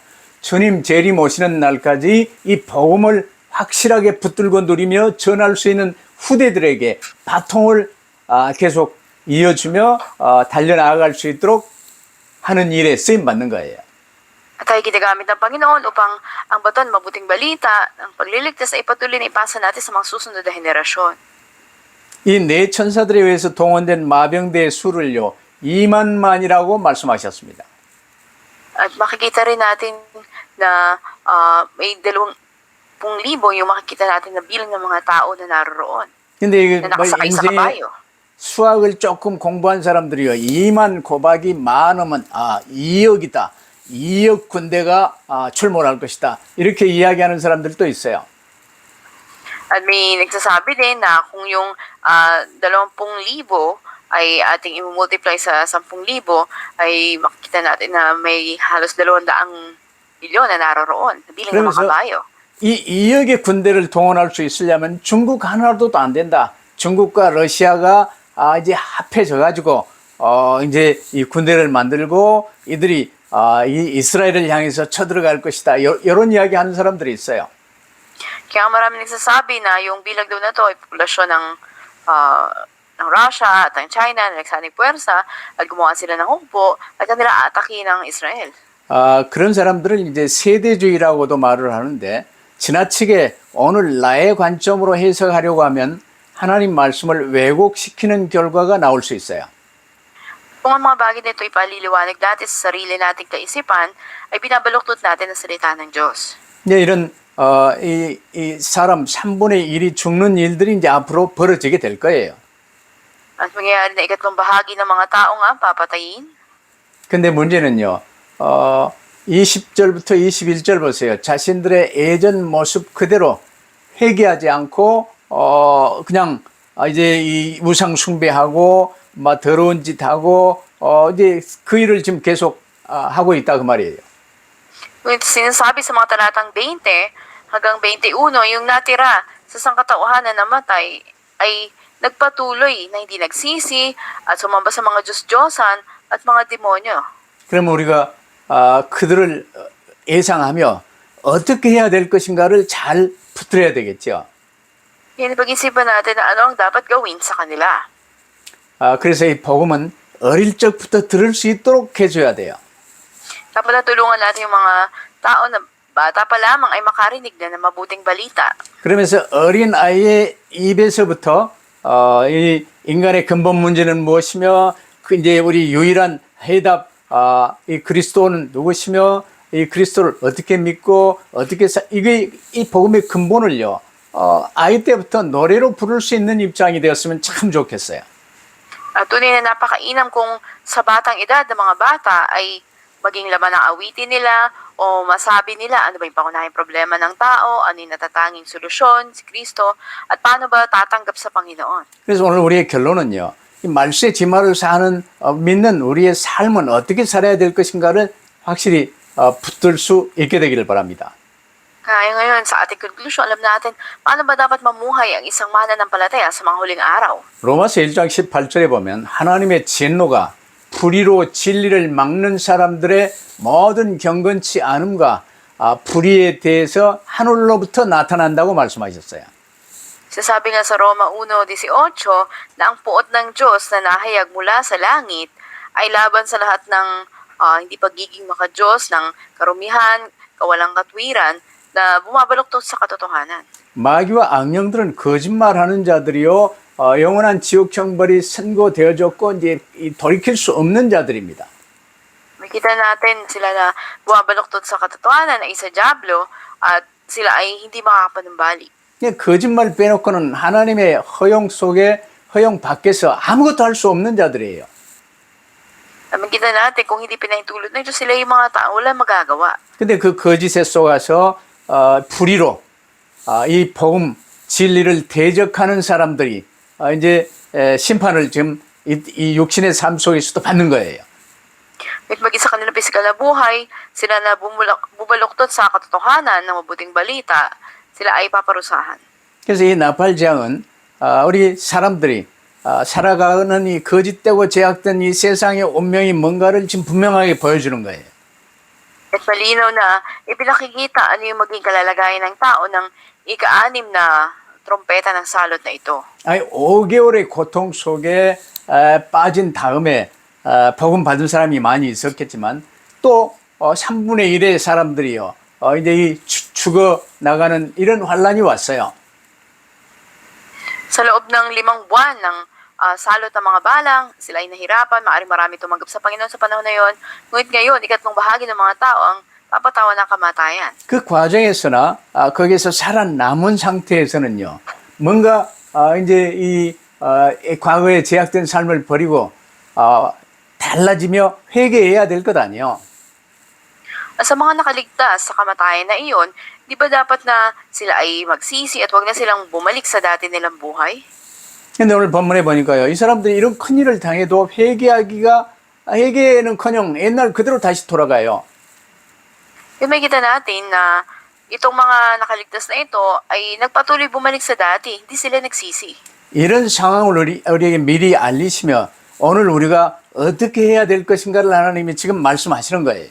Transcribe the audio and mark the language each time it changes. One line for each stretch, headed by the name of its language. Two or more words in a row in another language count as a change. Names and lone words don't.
Korean: 주님 재림 오시는 날까지 이 복음을 확실하게 붙들고 누리며 전할 수 있는 후대들에게 바통을 계속 이어주며 달려나갈 수 있도록 하는 일에 쓰임 받는 거예요.
Filipino: At tayo ginagamit ng Panginoon upang ang baton, mabuting balita, ang pagliligtas ay patuloy na ipasa natin sa mga susunod na henerasyon.
Korean: 이 네 천사들에 의해서 동원된 마병대의 수를요 2만만이라고 말씀하셨습니다.
Filipino: At makikita rin natin na may 20,000 yung makikita natin na bilang ng mga tao na naroroon,
Korean: 근데 이게
Filipino: na nakasakay sa
Korean: 인생의
Filipino: kabayo.
Korean: 수학을 조금 공부한 사람들이요 2만 곱하기 만하면 2억이다. 2억 군대가 출몰할 것이다. 이렇게 이야기하는 사람들도 있어요.
Filipino: At may nagsasabi din na kung yung 20,000 ay ating i-multiply sa 10,000, ay makikita natin na may halos 200 milyon na naroroon, bilang ng mga
Korean: 그러면서
Filipino: kabayo.
Korean: 이 2억의 군대를 동원할 수 있으려면 중국 하나로도 안 된다. 중국과 러시아가 이제 합해져 가지고 이제 이 군대를 만들고 이들이 이 이스라엘을 향해서 쳐들어갈 것이다. 이런 이야기 하는 사람들이 있어요.
Filipino: Kaya maraming nagsasabi na yung bilang daw na to ay populasyon ng Russia at ng China na nagsaning puwersa at gumawa sila ng hukbo at kanila aatakin ng Israel.
Korean: 그런 사람들을 이제 세대주의라고도 말을 하는데 지나치게 오늘 나의 관점으로 해석하려고 하면 하나님 말씀을 왜곡시키는 결과가 나올 수 있어요.
Filipino: Kung ang mga bagay nito ipaliliwanag natin sa sarili nating kaisipan, ay binabaluktot natin ang salita ng Diyos.
Korean: 이제 이런 이 사람 3분의 1이 죽는 일들이 이제 앞으로 벌어지게 될 거예요.
Filipino: At mangyayari na ikatlong bahagi ng mga tao nga papatayin.
Korean: 근데 문제는요. 20절부터 21절 보세요. 자신들의 예전 모습 그대로 회개하지 않고 그냥 이제 이 우상 숭배하고 막 더러운 짓 하고 이제 그 일을 지금 계속 하고 있다 그 말이에요.
Filipino: Ngunit sinasabi sa mga talatang 20 hanggang 21, yung natira sa sangkatauhan na namatay ay nagpatuloy na hindi nagsisi at sumamba sa mga Diyos-Diyosan at mga demonyo.
Korean: 그러면 우리가 그들을 예상하며 어떻게 해야 될 것인가를 잘 붙들어야 되겠죠.
Filipino: Yan, pag-isipan natin na ano ang dapat gawin sa kanila.
Korean: 그래서 이 복음은 어릴 적부터 들을 수 있도록 해줘야 돼요.
Filipino: Dapat na tulungan natin yung mga tao na bata pa lamang ay makarinig na ng mabuting balita.
Korean: 그러면서 어린 아이의 입에서부터 이 인간의 근본 문제는 무엇이며 그 이제 우리 유일한 해답 이 그리스도는 누구시며 이 그리스도를 어떻게 믿고 어떻게 이게 이 복음의 근본을요 아이 때부터 노래로 부를 수 있는 입장이 되었으면 참 좋겠어요.
Filipino: Tunay na napakainam kung sa batang edad ng mga bata ay maging laman ng awitin nila o masabi nila ano ba yung pangunahing problema ng tao, ano yung natatanging solusyon, si Kristo, at paano ba tatanggap sa Panginoon.
Korean: 그래서 오늘 우리의 결론은요. 이 말씀의 지말을 사는 믿는 우리의 삶은 어떻게 살아야 될 것인가를 확실히 붙들 수 있게 되기를 바랍니다.
Filipino: Kaya ngayon, sa ating conclusion, alam natin paano ba dapat mamuhay ang isang mananampalataya sa mga huling araw.
Korean: 로마서 1장 18절에 보면 하나님의 진노가 불의로 진리를 막는 사람들의 모든 경건치 않음과 불의에 대해서 하늘로부터 나타난다고 말씀하셨어요.
Filipino: Sasabi nga sa Roma 1:18 na ang puot ng Diyos na nahayag mula sa langit ay laban sa lahat ng hindi pagiging makadiyos, ng karumihan, kawalang katwiran, na bumabaluktot sa katotohanan.
Korean: 마귀와 악령들은 거짓말하는 자들이요 영원한 지옥 형벌이 선고되어졌고 이제 돌이킬 수 없는 자들입니다.
Filipino: Makita natin sila na bumabaluktot sa katotohanan ay sa Diablo at sila ay hindi makakapanumbalik.
Korean: 거짓말 빼놓고는 하나님의 허용 속에 허용 밖에서 아무것도 할 수 없는 자들이에요.
Filipino: Makita natin kung hindi pinahintulot ng Diyos, sila yung mga tao wala magagawa.
Korean: 근데 그 거짓에 속아서 불의로 이 복음 진리를 대적하는 사람들이 이제 심판을 지금 이 육신의 삶 속에서도 받는 거예요.
Filipino: At mag-isa kanila pisikal na buhay, sila na bubaluktot sa katotohanan ng mabuting balita, sila ay paparusahan.
Korean: 그래서 이 나팔장은 우리 사람들이 살아가는 이 거짓되고 제약된 이 세상의 운명이 뭔가를 지금 분명하게 보여주는 거예요.
Filipino: At malinaw na ipinakikita ano yung maging kalalagayan ng tao ng ika-6 na trompeta ng salot na ito.
Korean: 아니 5개월의 고통 속에 빠진 다음에 복음 받은 사람이 많이 있었겠지만 또 3분의 1의 사람들이요 이제 이 죽어 나가는 이런 환란이 왔어요.
Filipino: Sa loob ng 5 buwan ng salot ng mga balang, sila ay nahirapan, maaaring marami tumanggap sa Panginoon sa panahon na yon. Ngunit ngayon, ikatlong bahagi ng mga tao ang papatawan ng kamatayan.
Korean: 그 과정에서나 거기에서 살아남은 상태에서는요. 뭔가 이제 이 과거에 제약된 삶을 버리고 달라지며 회개해야 될 것 아니에요.
Filipino: Sa mga nakaligtas sa kamatayan na iyon, di ba dapat na sila ay magsisi at huwag na silang bumalik sa dati nilang buhay?
Korean: 근데 오늘 본문에 보니까요. 이 사람들이 이런 큰일을 당해도 회개는커녕 옛날 그대로 다시 돌아가요.
Filipino: Yung makikita natin na itong mga nakaligtas na ito ay nagpatuloy bumalik sa dati, hindi sila nagsisi.
Korean: 이런 상황을 우리에게 미리 알리시며 오늘 우리가 어떻게 해야 될 것인가를 하나님이 지금 말씀하시는 거예요.